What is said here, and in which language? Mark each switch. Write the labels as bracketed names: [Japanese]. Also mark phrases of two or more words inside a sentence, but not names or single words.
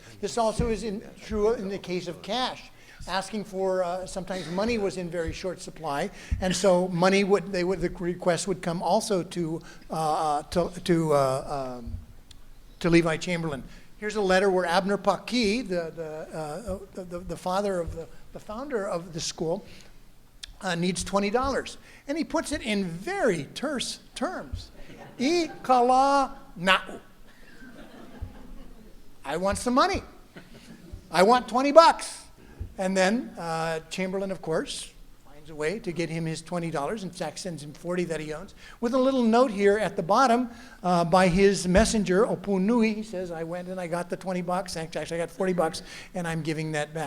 [English] This also is true in the case of cash. Asking for sometimes money was in very short supply, and so money the request would come also to Levi Chamberlain. Here's a letter where Abner Paki, the founder of the school, needs $20, and he puts it in very terse terms. [Hawaiian] I kala na'u. [English] I want some money. I want $20. And then Chamberlain, of course, finds a way to get him his $20. In fact, sends him 40 that he owns. With a little note here at the bottom by his messenger, Opunui. He says, I went and I got the $20. Actually, I got $40, and I'm giving that back.